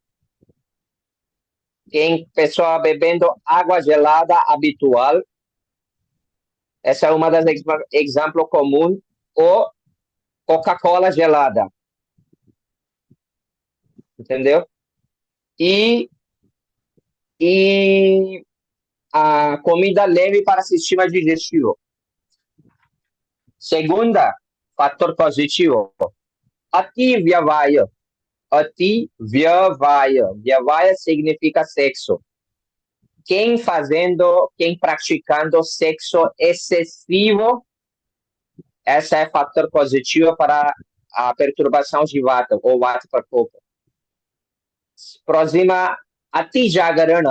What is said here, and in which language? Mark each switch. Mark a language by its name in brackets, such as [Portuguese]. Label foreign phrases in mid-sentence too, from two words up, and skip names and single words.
[Portuguese] Quem pessoa bebendo água gelada habitual, essa é uma das exemplos comuns, ou Coca-Cola gelada. Entendeu? E a comida leve para o sistema digestivo. Segunda, fator positivo. [Sanskrit] अति व्यवाय। अति व्यवाय. [Portuguese] Vyavaya significa sexo. Quem praticando sexo excessivo, esse é fator positivo para a perturbação de Vata, ou [Sanskrit] वात प्रकोप. [Portuguese] Próxima, [Sanskrit] अति जागरण.